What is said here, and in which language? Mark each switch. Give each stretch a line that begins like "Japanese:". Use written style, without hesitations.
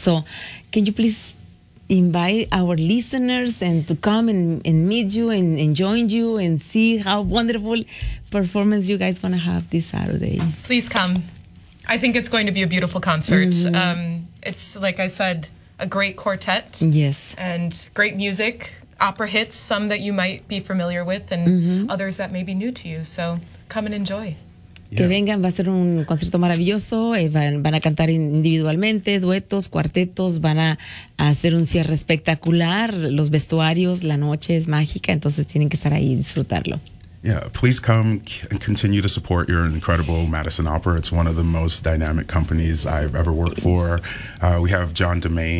English: So can you please invite our listeners and to come and meet you and join you and see how wonderful performance you guys gonna have this Saturday. Please come. I think it's going to be a beautiful concert. It's, like I said, a great quartet. Yes. And great music, opera hits, some that you might be familiar with and others that may be new to you. So come and enjoy. Yeah.
Spanish: Que vengan, va a ser un concierto maravilloso, van a cantar individualmente, duetos, cuartetos, van a hacer un cierre espectacular, los vestuarios, la noche es mágica, entonces tienen que estar ahí y disfrutarlo.
English: Yeah, please come and continue to support your incredible Madison Opera. It's one of the most dynamic companies I've ever worked for. We have John Demain,